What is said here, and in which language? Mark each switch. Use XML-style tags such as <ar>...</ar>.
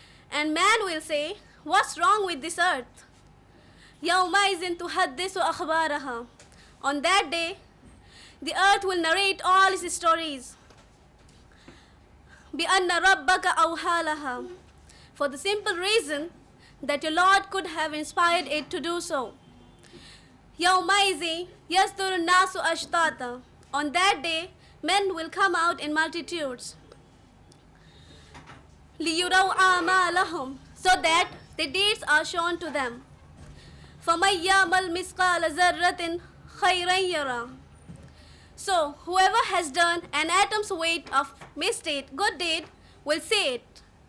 <en>And man will say, what's wrong with this earth?</en> <ar>Yawmaizin tuhaddisu akhbaraha.</ar> <en>On that day, the earth will narrate all its stories.</en> <ar>بِأَنَّ رَبَّكَ أَوْحَالَهَا.</ar> <en>For the simple reason that your Lord could have inspired it to do so.</en> <ar>يَوْمَئِذٍ يَصْدُرُ النَّاسُ أَشْتَاتًا.</ar> <en>On that day, men will come out in multitudes.</en> <ar>لِيُرَوْا أَعْمَالَهُمْ.</ar> <en>So that the deeds are shown to them.</en> <ar>فَمَنْ يَعْمَلْ مِثْقَالَ ذَرَّةٍ خَيْرًا يَرَهُ.</ar> <en>So, whoever has done an atom's weight of misdeed, good deed, will see it.</en>